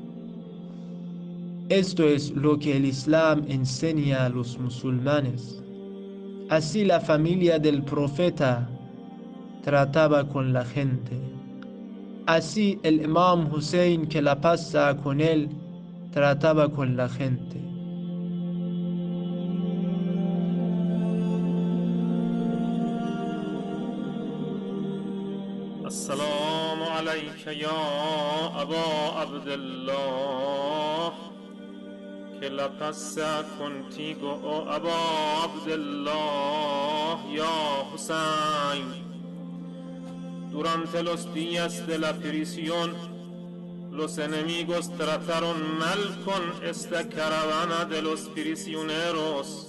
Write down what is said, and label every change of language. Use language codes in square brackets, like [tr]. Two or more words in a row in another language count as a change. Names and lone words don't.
[es] Esto es lo que el Islam enseña a los musulmanes. Así la familia del profeta trataba con la gente. Así el Imam Hussein, que la pasa con él, trataba con la gente. [ar] السلام عليك يا أبا عبد الله, [es] que la pasa contigo, oh Abba Abdullah, ya Hussein. Durante los días de la prisión, los enemigos trataron mal con esta caravana de los prisioneros.